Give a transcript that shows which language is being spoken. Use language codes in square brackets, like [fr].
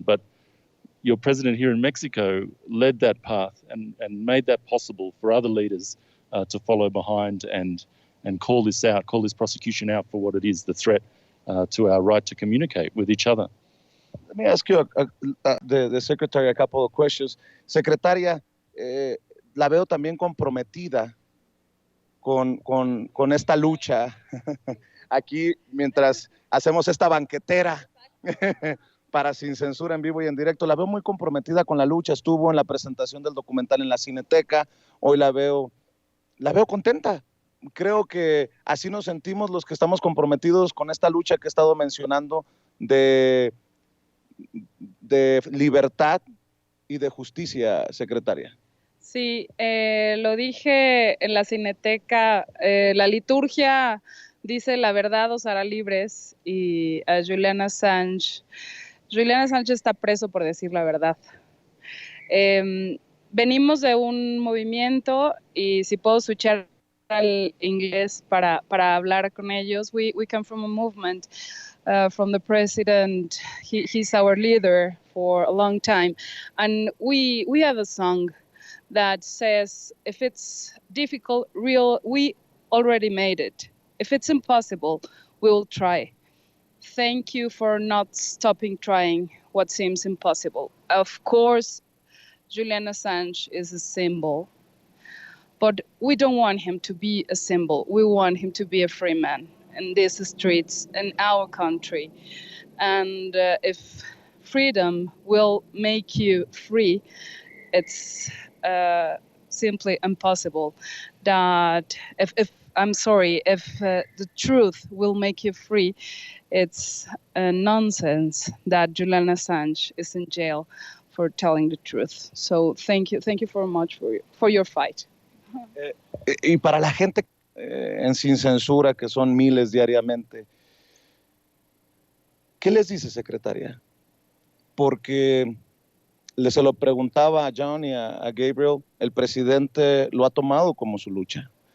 [en] But your president here in Mexico led that path and made that possible for other leaders to follow behind and call this prosecution out for what it is, the threat to our right to communicate with each other. Let me ask you, the secretary, a couple of questions. [es] Secretaria, la veo también comprometida con esta lucha. Aquí, mientras hacemos esta banquetera para Sin Censura en vivo y en directo, la veo muy comprometida con la lucha. Estuvo en la presentación del documental en la Cineteca. Hoy la veo contenta. Creo que así nos sentimos los que estamos comprometidos con esta lucha que he estado mencionando de libertad y de justicia, secretaria. Sí, lo dije en la Cineteca, la liturgia dice la verdad os hará libres, y a Julian Assange está preso por decir la verdad. Venimos de un movimiento, y si puedo switchar al inglés para hablar con ellos, [en] we come from a movement. From the president, he's our leader for a long time, and we have a song that says, if it's difficult, we already made it. If it's impossible, we will try. Thank you for not stopping trying what seems impossible. Of course, Julian Assange is a symbol, but we don't want him to be a symbol. We want him to be a free man in these streets, in our country. And if freedom will make you free, it's simply impossible. That if the truth will make you free, it's nonsense that Julian Assange is in jail for telling the truth. So thank you very much for your fight. [es] Y para la gente en Sin Censura, que son miles diariamente, ¿qué les dice, secretaria? Porque se lo preguntaba a John y a Gabriel, el presidente lo ha tomado como su lucha.